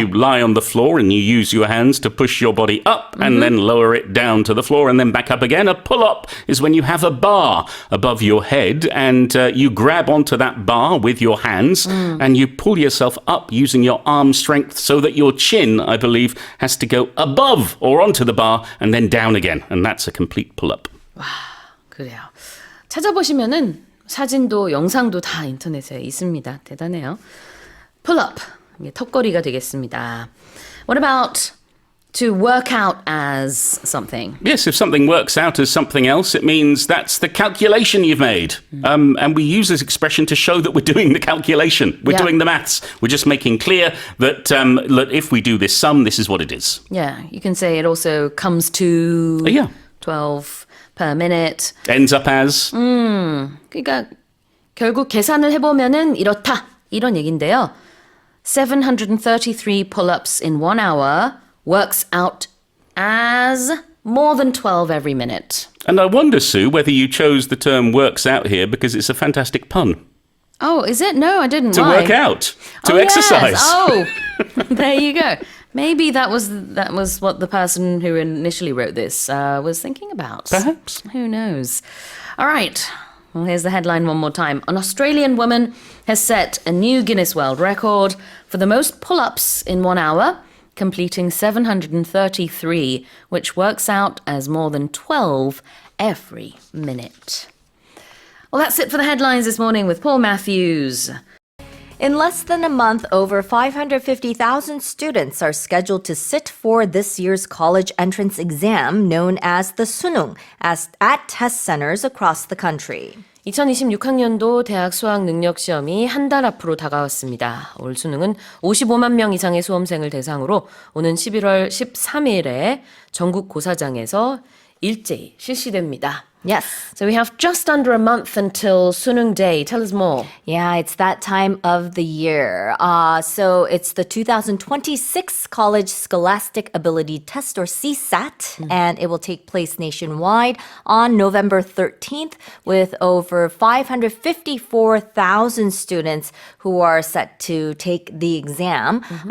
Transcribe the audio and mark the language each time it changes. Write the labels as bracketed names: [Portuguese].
[English] you lie on the floor and you use your hands to push your body up and then lower it down to the floor and then back up again. A pull-up is when you have a bar above your head and you grab onto that bar with your hands and you pull yourself up using your arm strength so that your chin, I believe, has to go above or onto the bar and then down again. And that's a complete pull-up. [Korean] 그래요. 찾아보시면은 사진도 영상도 다 인터넷에 있습니다. 대단해요. Pull-up. 이게 턱걸이가 되겠습니다. [English] What about to work out as something? Yes, if something works out as something else, it means that's the calculation you've made. And we use this expression to show that we're doing the calculation. We're doing the maths. We're just making clear that if we do this sum, this is what it is. Yeah, you can say it also comes to Yeah. 12 per minute. Ends up as. [Korean] 그러니까 결국 계산을 해보면은 이렇다. 이런 얘긴데요. [English] 733 pull-ups in 1 hour works out as more than 12 every minute. And I wonder, Sue, whether you chose the term works out here because it's a fantastic pun. Oh, is it? No, I didn't. To Why? work out. To Oh, exercise. Yes. Oh, there you go. Maybe that was what the person who initially wrote this was thinking about. Perhaps. Who knows? All right. Well, here's the headline one more time. An Australian woman has set a new Guinness World Record for the most pull-ups in 1 hour, completing 733, which works out as more than 12 every minute. Well, that's it for the headlines this morning with Paul Matthews. In less than a month, over 550,000 students are scheduled to sit for this year's college entrance exam known as the 수능 at test centers across the country. [Korean] 2026학년도 대학 수학 능력 시험이 한 달 앞으로 다가왔습니다. 올 수능은 55만 명 이상의 수험생을 대상으로 오는 11월 13일에 전국 고사장에서 일제히 실시됩니다. [English] Yes. So we have just under a month until Sunung Day. Tell us more. Yeah, it's that time of the year. So it's the 2026 College Scholastic Ability Test, or CSAT, and it will take place nationwide on November 13th with over 554,000 students who are set to take the exam.